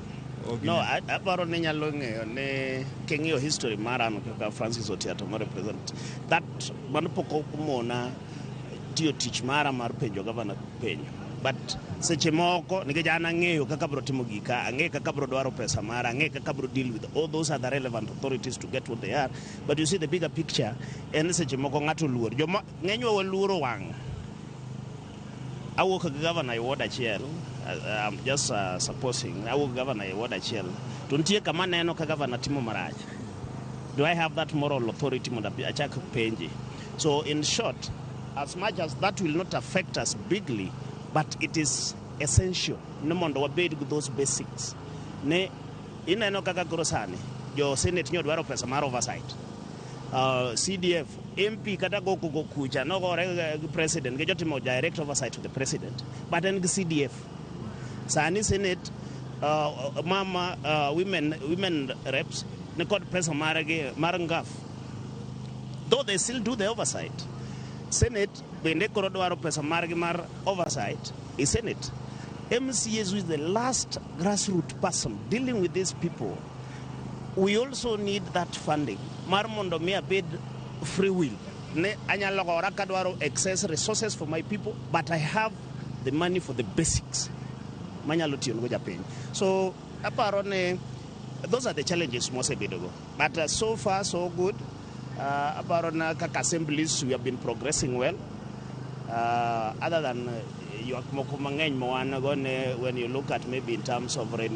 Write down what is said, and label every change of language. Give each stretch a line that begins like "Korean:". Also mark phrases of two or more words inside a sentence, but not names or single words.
Luo (Kenya and Tanzania): No, aparo ne nyalo ng'eyo ne king'iyo history maran kaka Fransis Otiato mo
English: represent that
Luo (Kenya and Tanzania): mano poko kumona tiyo tich mara mar penjo governor penjo but seche moko nikech an ang'eyo kaka bro timo gika ang'eyo kaka bro dwaro pesa mara ang'eyo kaka bro
English: deal with all those other relevant authorities to get what they are, but you see the bigger picture
Luo (Kenya and Tanzania): en seche moko ng'ato luor joma ng'enywa waluoro wang' awuok gi governor e ward achiel.
English: I'm just supposing I will govern a ward achiel.
Luo (Kenya and Tanzania): Tuntie kama neno ka governor timo marach.
English: Do I have that moral authority
Luo (Kenya and Tanzania): mo achak penji?
English: So in short, as much as that will not affect us bigly, but it is essential.
Luo (Kenya and Tanzania): No mondo wabed
English: with those basics.
Luo (Kenya and Tanzania): Ne ineno kaka grosani. Jo Senate nyo dwaro pesa mar oversight. CDF MP kata go kucha no gore president ge jotimo
English: direct oversight to the president, but
Luo (Kenya and Tanzania): en CDF Sani Senate
English: women reps
Luo (Kenya and Tanzania): ne kod pesa marage marangaf,
English: though they still do the oversight.
Luo (Kenya and Tanzania): Senate bende koro dwaro pesa marage mar oversight is Senate.
English: MCAs is the last grassroots person dealing with these people. We also need that funding.
Luo (Kenya and Tanzania): Mar mondo mi abed
English: free will.
Luo (Kenya and Tanzania): Ne anyalo gora kadwaro
English: excess resources for my people, but I have the money for the basics. So
Luo (Kenya and Tanzania): aparo ne
English: those are the challenges most bedo. But so far so good.
Luo (Kenya and Tanzania): Aparo na kaka
English: assemblies we have been progressing well. Other than when you look at maybe in terms of